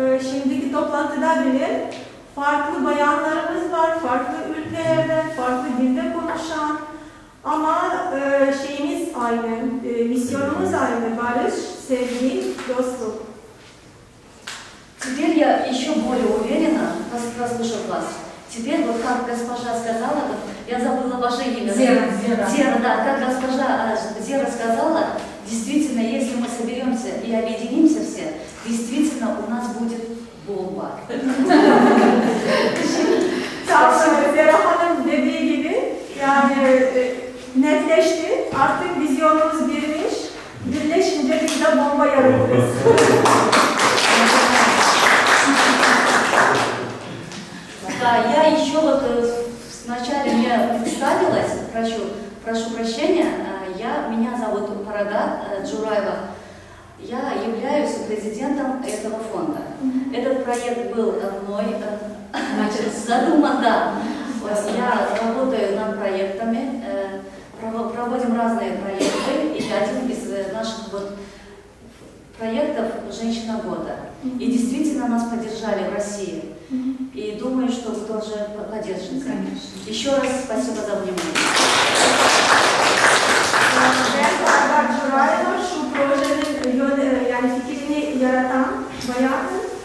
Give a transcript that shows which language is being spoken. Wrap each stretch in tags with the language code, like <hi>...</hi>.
<tr>Şimdiki toplantıda bile farklı bayanlarımız var, farklı ülkelerden, farklı dilde konuşan ama şeyimiz aynı, misyonumuz aynı, barış, sevgi, dostluk.</tr> <ru>Теперь я еще более уверена, послушав вас, Теперь, вот как госпожа сказала, вот, я забыла ваше имя. Зера. Зера, да, как госпожа Зера сказала, действительно, если мы соберемся и объединимся все, действительно у нас будет bomba.</ru> <tr>Zera Hanım dediği gibi yani netleşti. Artık vizyonumuz birmiş. Birleşince biz de bomba yaratırız.</tr> <ru>Да, я еще вот вначале мне представилась, прошу прощения, меня зовут Парагат Джураева. Я являюсь президентом этого фонда. Этот проект был мной задуман, да. Вот я работаю над проектами, проводим разные проекты, и один из наших вот проектов «Женщина года». И действительно нас поддержали в России. И думаю, что вы тоже поддержите. Конечно. Еще раз спасибо за внимание.</ru> <tr>Ben Paragат Джураева, şu projenin yani fikrini yaratan bayanım.</tr>